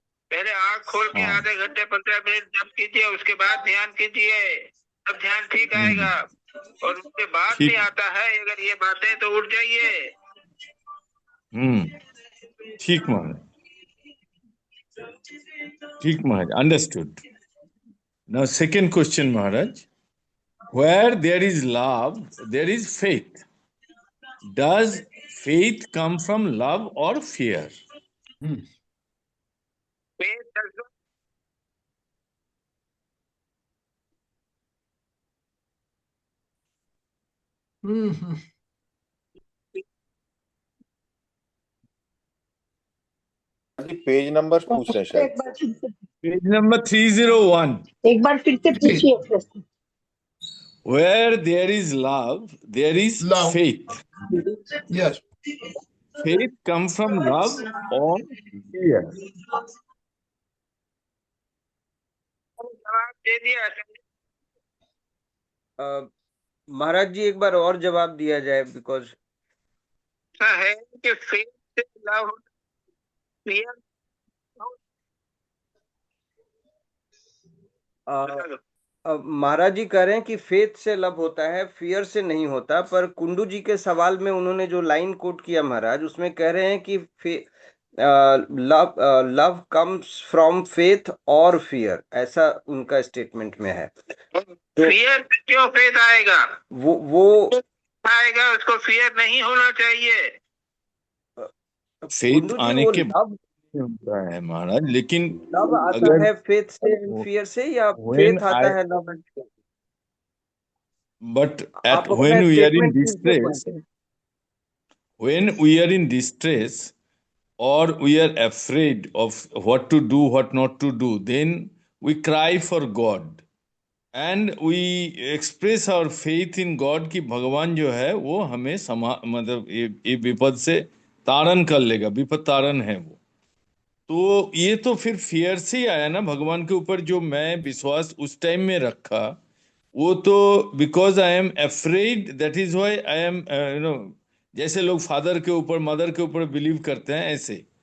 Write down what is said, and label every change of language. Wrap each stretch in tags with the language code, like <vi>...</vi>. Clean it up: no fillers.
<hi>पहले आंख खोल के आधे घंटे 15 मिनट जप कीजिए, उसके बाद ध्यान कीजिए, तब ध्यान ठीक आएगा। और उसके बाद भी आता है अगर ये बातें तो उठ जाइए। ठीक महाराज, ठीक महाराज, understood.</hi> <en>Now second question महाराज, where there is love there is faith. Does faith come from love or fear? Faith does not.</en> <hi>Page number पूछ रहे हैं शायद। Page number 301। एक बार फिर से पूछिए प्रश्न।</hi> <en>Where there is love there is faith. Yes. Faith comes from love or fear?</en> <hi>दे दिया महाराज जी, एक बार और जवाब दिया जाए, बिकॉज ऐसा है कि फेथ से लव, फियर महाराज जी कह रहे हैं कि फेथ से लव होता है, फियर से नहीं होता। पर कुंडू जी के सवाल में उन्होंने जो लाइन कोट किया महाराज, उसमें कह रहे हैं कि</hi> <en>love comes from faith</en> <hi>और फियर, ऐसा उनका स्टेटमेंट में है। फियर क्यों फेथ आएगा? वो आएगा, उसको फियर नहीं होना चाहिए। फेथ आने के बाद होता है महाराज, लेकिन लव आता है फेथ से, फियर से, या फेथ आता है love?</hi> <en>But when we are in distress, when we are in distress, or we are afraid of what to do, what not to do, then we cry for God and we express our faith in God</en> <hi>कि भगवान जो है वो हमें मतलब ये विपद से तारण कर लेगा, विपद तारण है वो। तो ये तो फिर फियर से ही आया ना, भगवान के ऊपर जो मैं विश्वास उस टाइम में रखा, वो तो</hi> <en>because I am afraid, that is why I am</en> <hi>जैसे लोग फादर के ऊपर, मदर के ऊपर बिलीव करते हैं, ऐसे</hi>